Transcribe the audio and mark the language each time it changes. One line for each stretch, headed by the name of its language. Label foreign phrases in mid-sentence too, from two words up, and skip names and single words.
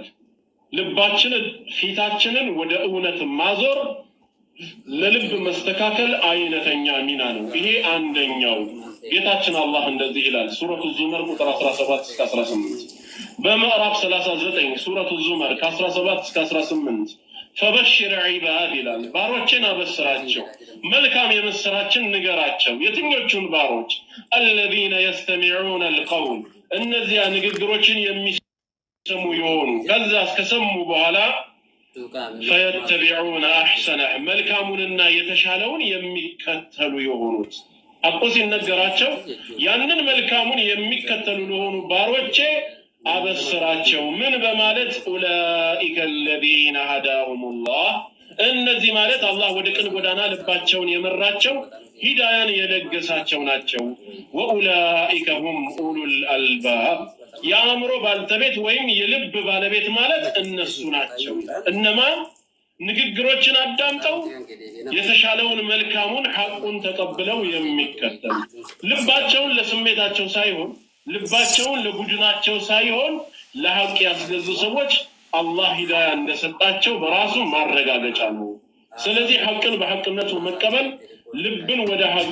Amharic: ልባችንን ፊታችንን ወደ እውነት ማዞር ለልብ መስተካከል አይነተኛ ሚና ነው። ይሄ አንደኛው። ጌታችን አላህ እንደዚህ ይላል ሱረቱ ዙመር ቁጥር 17 እስከ 18 በምዕራፍ 39 ሱረቱ ዙመር ከ17 እስከ 18
Arabic: فبشر عباد
Amharic: ይላል። ባሮችን አበስራቸው፣ መልካም የምስራችን ንገራቸው። የትኞቹን ባሮች?
Arabic: الذين يستمعون القول
Amharic: እነዚያ ንግግሮችን የሚሰሙ የሆኑ ከዛ እስከሰሙ በኋላ
Arabic: فيتبعون احسنه
Amharic: መልካሙንና የተሻለውን የሚከተሉ የሆኑት ሐቁ ሲነገራቸው ያንን መልካሙን የሚከተሉ ለሆኑ ባሮቼ አበስራቸው ምን በማለት
Arabic: أولئك الذين هداهم الله
Amharic: እነዚህ ማለት አላህ ወደ ቅን ጎዳና ልባቸውን የመራቸው ሂዳያን የለገሳቸው ናቸው።
Arabic: وأولئك هم أولو الألباب
Amharic: የአእምሮ ባልተቤት ወይም የልብ ባለቤት ማለት እነሱ ናቸው። እነማ ንግግሮችን አዳምጠው የተሻለውን መልካሙን ሐቁን ተቀብለው የሚከተሉ ልባቸውን ለስሜታቸው ሳይሆን ልባቸውን ለቡድናቸው ሳይሆን ለሐቅ ያስገዙ ሰዎች አላህ ሂዳያ እንደሰጣቸው በራሱ ማረጋገጫ ነው። ስለዚህ ሐቅን በሐቅነቱ መቀበል ልብን ወደ ሐቅ